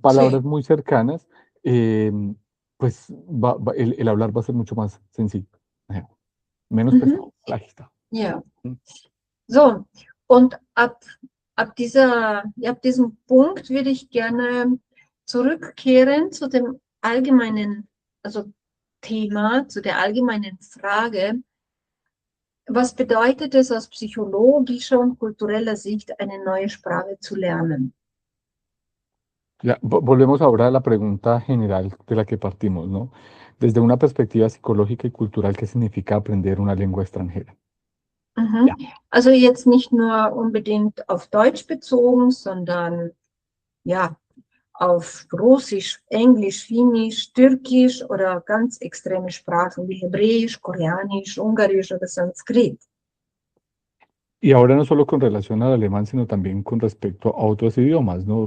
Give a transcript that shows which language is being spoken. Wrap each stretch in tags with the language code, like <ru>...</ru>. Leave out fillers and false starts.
<es>palabras muy cercanas, eh, pues el hablar va a ser mucho más sencillo, ajá, menos Mhm. pesado, leichter.</es> <de>Ja. Mm. So, und ab diesem Punkt würde ich gerne zurückkehren zu dem allgemeinen, also Thema, zu der allgemeinen Frage, was bedeutet es aus psychologischer und kultureller Sicht, eine neue Sprache zu lernen?</de> <es>Ya, volvemos ahora a la pregunta general de la que partimos, ¿no? Desde una perspectiva psicológica y cultural, ¿qué significa aprender una lengua extranjera? Mhm.</es> <de>Also jetzt nicht nur unbedingt auf Deutsch bezogen, sondern ja, auf Russisch, Englisch, Finnisch, Türkisch oder ganz extreme Sprachen wie Hebräisch, Koreanisch, Ungarisch oder Sanskrit.</de> <es>Y ahora no solo con relación al alemán, sino también con respecto a otros idiomas, ¿no?</es>